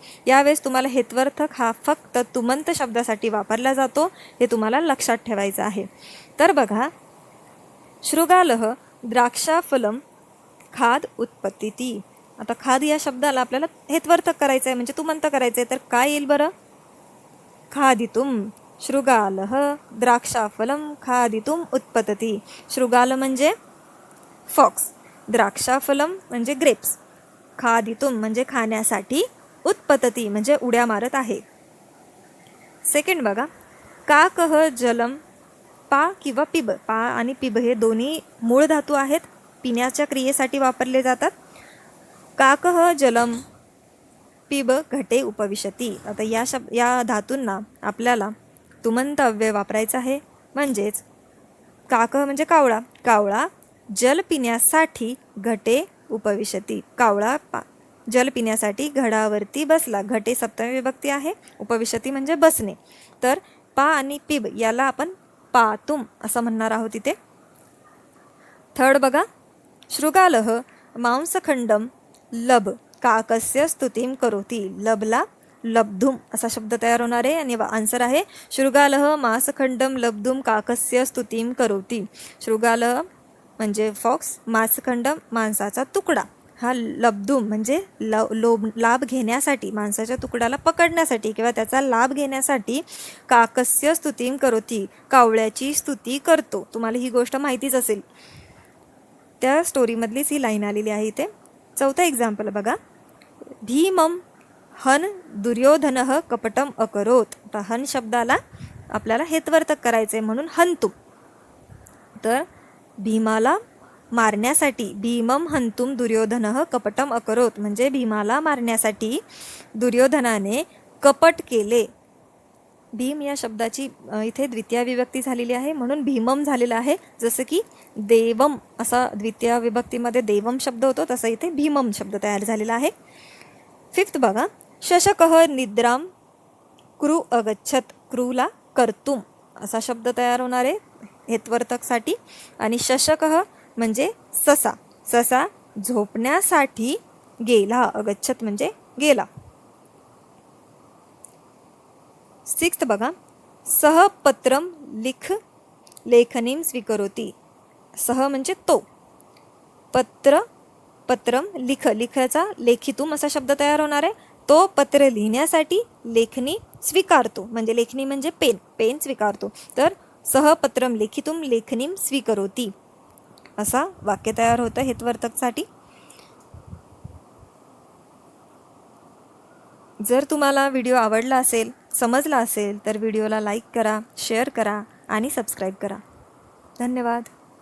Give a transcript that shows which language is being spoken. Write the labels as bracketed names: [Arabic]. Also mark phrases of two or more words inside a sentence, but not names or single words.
[Marathi] यावेळेस तुम्हाला हेत्वर्थक हा फक्त तुमंत शब्दासाठी वापरला जातो, हे तुम्हाला लक्षात ठेवायचं आहे. [Sanskrit] तर बघा, शृगालः द्राक्षाफलम खाद उत्पत्तीती. [Marathi] आता खाद या शब्दाला आपल्याला हेत्वर्थक करायचं आहे, म्हणजे तुमंत करायचं आहे. तर काय येईल बरं? [Sanskrit] खादितुम. शृगालः द्राक्षाफलम खादितुम उत्पतती. [Marathi] शृगाल म्हणजे फॉक्स, द्राक्षाफलम म्हणजे ग्रेप्स, खादितुम म्हणजे खाण्यासाठी, उत्पतती म्हणजे उड्या मारत आहे. सेकंड बघा, [Sanskrit] काकः जलम. [Marathi] पा किंवा पिब, पा आणि पिब हे दोन्ही मूळ धातू आहेत, पिण्याच्या क्रियेसाठी वापरले जातात. [Sanskrit] काकः जलम पिब घटे उपविशती. [Marathi] आता या धातूंना आपल्याला तुमंत अव्यय वापरायचा आहे. म्हणजेच काकः म्हणजे कावळा, कावळा जल पिण्यासाठी [Sanskrit] घटे उपविशती. [Marathi] कावळा जल पिण्यासाठी घडावरती बसला. घटे सप्तमी विभक्ती आहे, उपविशती म्हणजे बसणे. तर पा आणि पिब याला आपण पातुम असं म्हणणार आहोत इथे. थर्ड बघा, [Sanskrit] शृगालः मांसखंडम लभ काकस्य स्तुतीम करोती. [Marathi] लभला लब्धुम असा शब्द तयार होणार आहे आणि आन्सर आहे [Sanskrit] शृगालः मांसखंडम लब्धुम काकस्य स्तुतीम करोती. [Marathi] शृगालः म्हणजे फॉक्स, मांसखंडम मांसाचा तुकडा, हा लब्धुम म्हणजे लाभ घेण्यासाठी, मांसाच्या तुकड्याला पकडण्यासाठी किंवा त्याचा लाभ घेण्यासाठी [Sanskrit] काकस्य स्तुतीम करोती, [Marathi] कावळ्याची स्तुती करतो. तुम्हाला ही गोष्ट माहितीच असेल, त्या स्टोरीमधलीच ही लाईन आलेली आहे इथे. चौथा एक्झाम्पल बघा, [Sanskrit] भीमम हन दुर्योधनः कपटम अकरोत. [Marathi] आता हन शब्दाला आपल्याला हेत्वर्थक करायचे म्हणून हंतुम. तर भीमाला मारण्यासाठी, [Sanskrit] भीमम हंतुम दुर्योधनः कपटम अकरोत [Marathi] म्हणजे भीमाला मारण्यासाठी दुर्योधनाने कपट केले. भीम या शब्दाची इथे द्वितीय विभक्ती झालेली आहे म्हणून भीमम झालेला आहे. जसं की देवम असा द्वितीय विभक्तीमध्ये देवम शब्द होतो, तसं इथे भीमम शब्द तयार झालेला आहे. फिफ्थ बघा, [Sanskrit] शशकः निद्राम क्रू अगच्छत. [Marathi] क्रूला कर्तुम असा शब्द तयार होणार आहे हेत्वर्थकसाठी. आणि शशकः म्हणजे ससा, ससा झोपण्यासाठी गेला. अगच्छत म्हणजे गेला. सिक्स्थ बघा, [Sanskrit] सह पत्रम लिख लेखनीम स्वीकरोती. [Marathi] सह म्हणजे तो, पत्र पत्रम लिख, लिखाचा लेखितूम असा शब्द तयार होणार आहे. तो पत्र लिहिण्यासाठी लेखनी स्वीकारतो, म्हणजे लेखनी म्हणजे पेन, पेन स्वीकारतो. तर [Sanskrit] सह पत्रम लेखितूम लेखनीम स्वीकरोती [Marathi] असा वाक्य तयार होतं हेत्वर्थकसाठी. जर तुम्हाला व्हिडिओ आवडला असेल, समजला असेल तर व्हिडिओला लाईक करा, शेअर करा आणि सबस्क्राईब करा. धन्यवाद.